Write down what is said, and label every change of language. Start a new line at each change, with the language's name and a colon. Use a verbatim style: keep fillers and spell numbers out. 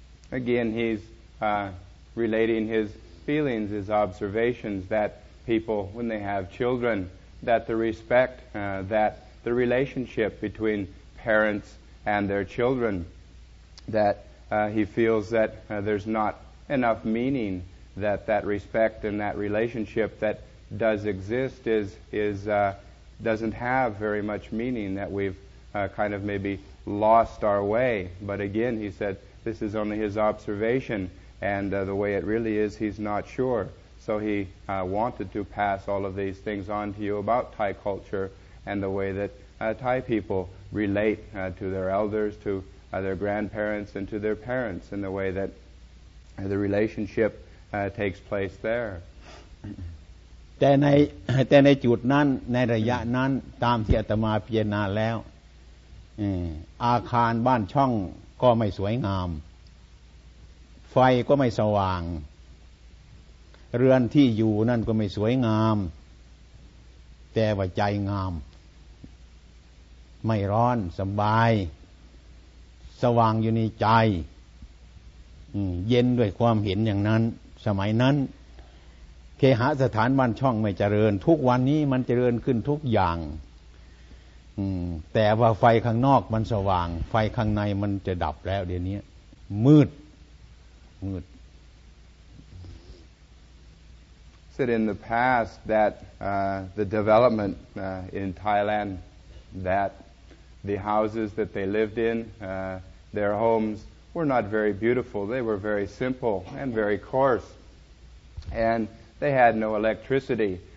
English: Again he's uh... relating his feelings, his observations that people, when they have children, that the respect, uh, that the relationship between parents and their children, that uh, he feels that uh, there's not enough meaning, that that respect and that relationship that does exist is, is uh, doesn't have very much meaning, that we've uh, kind of maybe lost our way. But again, he said, this is only his observation,And uh, the way it really is, he's not sure. So he uh, wanted to pass all of these things on to you about Thai culture and the way that uh, Thai people relate uh, to their elders, to uh, their grandparents, and to their parents, and the way that uh, the relationship uh, takes place there.
Thai: แต่ในแต่ในจุดนั้นในระยะนั้นตามที่อาตมาพิจารณาแล้วอาคารบ้านช่องก็ไม่สวยงามไฟก็ไม่สว่างเรือนที่อยู่นั่นก็ไม่สวยงามแต่ว่าใจงามไม่ร้อนสบายสว่างอยู่ในใจ เย็นด้วยความเห็นอย่างนั้นสมัยนั้นเคหสถานบ้านช่องไม่เจริญทุกวันนี้มันเจริญขึ้นทุกอย่างแต่ว่าไฟข้างนอกมันสว่างไฟข้างในมันจะดับแล้วเดี๋ยวนี้มืด
English: Said in the past that uh, the development uh, in Thailand, that the houses that they lived in, uh, their homes were not very beautiful. They were very simple and very coarse, and they had no electricity.